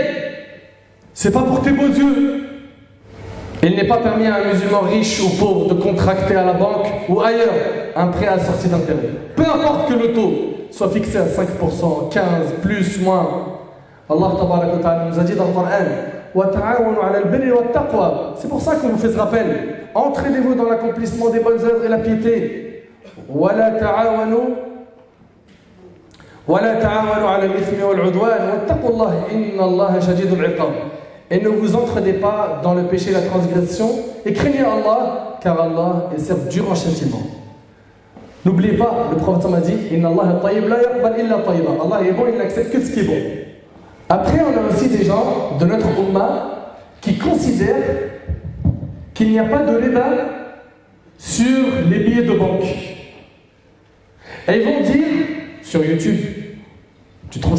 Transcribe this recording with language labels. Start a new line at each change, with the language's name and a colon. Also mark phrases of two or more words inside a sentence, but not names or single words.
French: C'est pas pour tes beaux yeux. Il n'est pas permis à un musulman riche ou pauvre de contracter à la banque ou ailleurs un prêt assorti d'intérêt. Peu importe que le taux soit fixé à 5%, 15%, plus, moins.
Arabic: الله تبارك وتعالى
French: nous a dit dans le Coran:
Arabic: وتعاونوا على البر والتقوى.
French: C'est pour ça qu'on vous fait ce rappel. Entraînez-vous dans l'accomplissement des bonnes œuvres et la piété.
Arabic: ولا تعاونوا على الإثم والعدوان واتقوا الله إن الله شديد العقاب.
French: Et ne vous entraînez pas dans le péché et la transgression, et craignez Allah, car Allah est certes dur en châtiment. N'oubliez pas, le prophète m'a dit:
Arabic: إن الله طيب لا يقبل إلا طيبا.
French: Allah est bon, il n'accepte que ce qui est bon. Après, on a aussi des gens de notre Ummah qui considèrent qu'il n'y a pas de riba sur les billets de banque. Et ils vont dire, sur YouTube, tu trouves ça?